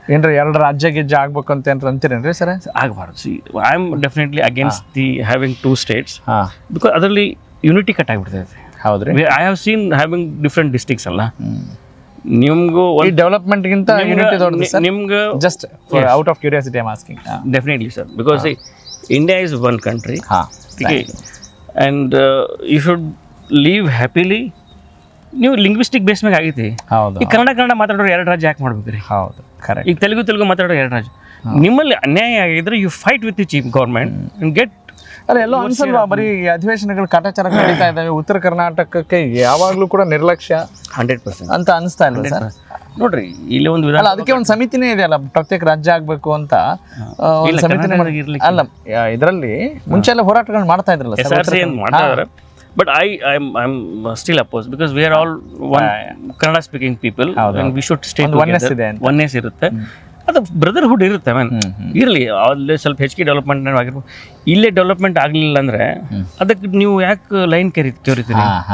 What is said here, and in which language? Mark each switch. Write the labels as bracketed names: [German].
[Kannada] ಏನ್ರಿ ಎರಡು ರಾಜ್ಯ ಗಿಜ್ಜೆ ಆಗ್ಬೇಕು ಅಂತ ಏನ್ರ ಅಂತೀರೇನ್ರಿ ಸರ್? ಆಗಬಾರ್ದು. [English] see I am definitely against the having 2 states, because [Kannada] ಅದರಲ್ಲಿ ಯೂನಿಟಿ ಕಟ್ ಆಗಿಬಿಡ್ತೈತೆ. ಹೌದ್ರಿ. [English] I have seen having different districts ಅಲ್ಲ. [Kannada] ನಿಮ್ಗೂ ಡೆವಲಪ್ಮೆಂಟ್ಗಿಂತ ಯೂನಿಟಿ ದೊಡ್ಡದು ಸರ್. ನಿಮ್ಗೆ [English] Just out of curiosity I am asking. Definitely sir, because India is one country. Okay. And you should live happily. [Kannada] ನೀವು linguistic base ಮೇಲೆ ಆಗೈತಿ. ಈಗ ಕನ್ನಡ ಮಾತಾಡೋರು 2 ರಾಜ್ಯ ಯಾಕೆ ಮಾಡ್ಬೇಕ್ರಿ? ಹೌದು, ಕರೆಕ್ಟ್. ಈಗ ತೆಲುಗು ಮಾತಾಡೋರು 2 ರಾಜ್ಯ. ನಿಮ್ಮಲ್ಲಿ ಅನ್ಯಾಯ ಆಗಿದ್ರೆ [English] You fight with the chief government and get. [Kannada] ಅಲ್ಲ, ಎಲ್ಲೋ ಅನ್ಸಲ್ವಾ ಬರೀ ಅಧಿವೇಶನಗಳು ಕಾಟಾಚಾರ ನಡೀತಾ ಇದ್ದಾವೆ. ಉತ್ತರ ಕರ್ನಾಟಕಕ್ಕೆ ಯಾವಾಗಲೂ ಕೂಡ ನಿರ್ಲಕ್ಷ್ಯ 100% ಅಂತ ಅನಿಸ್ತಾ ಇಲ್ಲ ಸರ್? ನೋಡ್ರಿ, ಇಲ್ಲಿ ಒಂದು ವಿಧಾನ, ಅದಕ್ಕೆ ಒಂದು ಸಮಿತಿನೇ ಇದೆಯಲ್ಲ, ಪ್ರತ್ಯೇಕ ರಾಜ್ಯ ಆಗ್ಬೇಕು ಅಂತ ಸಮಿತಿನೇ. ಅಲ್ಲ, ಇದರಲ್ಲಿ ಮುಂಚೆ ಎಲ್ಲ ಹೋರಾಟಗಳು ಮಾಡ್ತಾ ಇದ್ರಲ್ಲ sir. [English] But I'm still opposed because we are all one Kannada speaking people and we should stay together. [Kannada] Oneness ಇರುತ್ತೆ, ಅದು ಬ್ರದರ್ಹುಡ್ ಇರುತ್ತೆ. ಇರಲಿ, ಅಲ್ಲಿ ಸ್ವಲ್ಪ ಹೆಚ್ಚಿಗೆ ಡೆವಲಪ್ಮೆಂಟ್ ಆಗಿರ್ಬೋದು. ಇಲ್ಲೇ ಡೆವಲಪ್ಮೆಂಟ್ ಆಗಲಿಲ್ಲ ಅಂದರೆ ಅದಕ್ಕೆ ನೀವು ಯಾಕೆ ಲೈನ್ ಕೆರಿತೀರಿ?